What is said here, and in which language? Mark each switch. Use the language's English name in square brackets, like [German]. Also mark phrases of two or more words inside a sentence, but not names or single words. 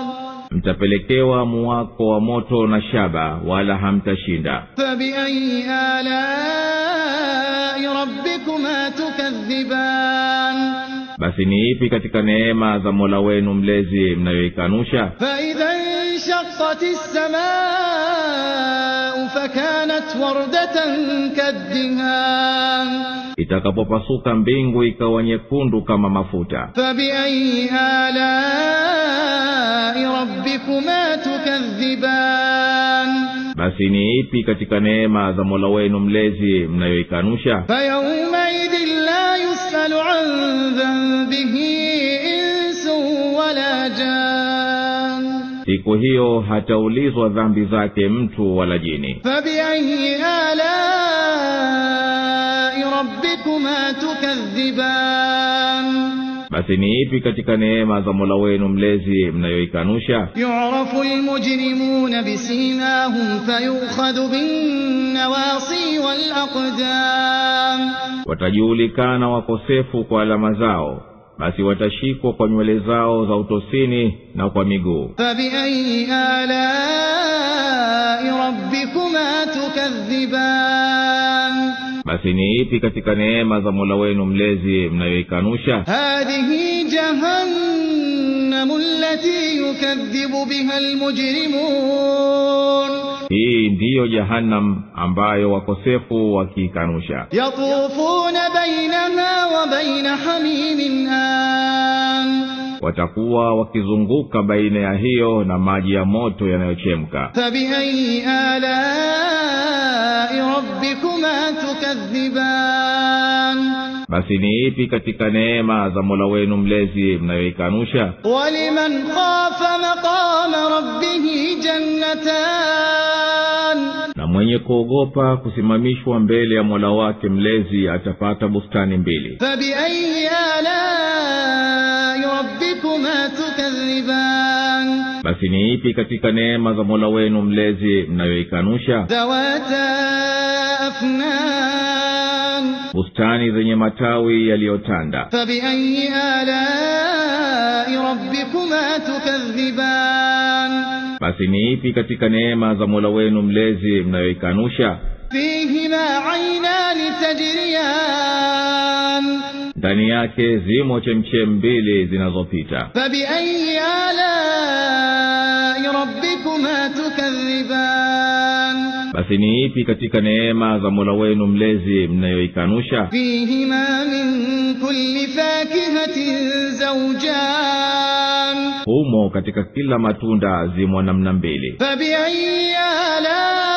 [Swahili] mtapelekewa muwako wa moto na shaba wala hamtashinda. [Arabic] فبأي آلاء ربكما تكذبان, [Swahili] basi ni ipi katika neema za Mola wenu mlezi mnayoikanusha? [Arabic] فإذا انشقت السماء فكانت وردة كالدهان, [Swahili] itakapopasuka mbingu ikawa nyekundu kama mafuta. [Arabic] فبأي آلاء ربكما تكذبان, [Swahili] basi ni ipi katika neema za Mola wenu mlezi mnayoikanusha? [Arabic] فيومئذ لا يسأل عن ذنبه إنس ولا جان, [Swahili] siku hiyo hataulizwa dhambi zake mtu wala jini. [Arabic] فبأي آلاء ربكما تكذبان, [Swahili] basi ni ipi katika neema za Mola wenu mlezi mnayoikanusha? [Arabic] يعرف المجرمون بسيماهم فيؤخذ بالنواصي والأقدام, [Swahili] watajulikana wakosefu kwa alama zao, basi watashikwa kwa nywele zao za utosini na kwa miguu. [Arabic] فبأي آلاء ربكما تكذبان, [Swahili] basi ni ipi katika neema za Mola wenu mlezi mnayoikanusha? [Arabic] هذه جهنم التي يكذب بها المجرمون, [Swahili] hii ndiyo Jahannam ambayo wakosefu wakiikanusha. [Arabic] يطوفون بينها وبين حميم آن, [Swahili] watakuwa wakizunguka baina ya hiyo na maji ya moto yanayochemka. [Arabic] فبأي آلاء ربكما تكذبان, [Swahili] basi ni ipi katika neema za Mola wenu mlezi mnayoikanusha? [Arabic] ولمن خاف مقام ربه جنتان, [Swahili] na mwenye kuogopa kusimamishwa mbele ya Mola wake mlezi atapata bustani mbili. [Arabic] فبأي آلاء ربكما تكذبان, [Swahili] basi ni ipi katika neema za Mola wenu mlezi mnayoikanusha? [Arabic] ذواتا أفنان, [Swahili] bustani zenye matawi yaliyotanda. [Arabic] فبأي آلاء ربكما تكذبان, [Swahili] basi ni ipi katika neema za Mola wenu mlezi mnayoikanusha? [Arabic] فيهما عينان تجريان, [Swahili] ndani yake zimo chemchem mbili zinazopita. [Arabic] فبأي آلاء ربكما تكذبان, [Swahili] basi ni ipi katika neema za Mola wenu mlezi mnayoikanusha? [Arabic] فيهما من كل فاكهة زوجان, [Swahili] humo katika kila matunda zimo namna mbili. [Arabic] فبأي آلاء